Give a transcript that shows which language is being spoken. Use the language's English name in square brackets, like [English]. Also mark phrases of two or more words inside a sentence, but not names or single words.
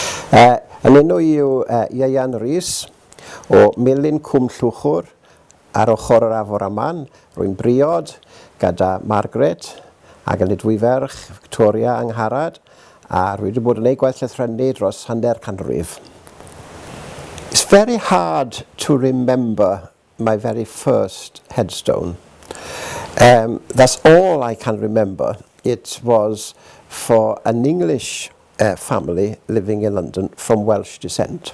[Welsh] Yn enw yw Ieuan Rees o Melin Cwm Llwchwr ar ochr yr Afon Aman. Rwy'n briod gyda Margaret ac yn y dwy ferch, Victoria yng Ngharad, a rwy wedi bod yn ei gwaith llythrynnu dros hanner canrif. [English] It's very hard to remember my very first headstone. That's all I can remember. It was for an English family living in London from Welsh descent.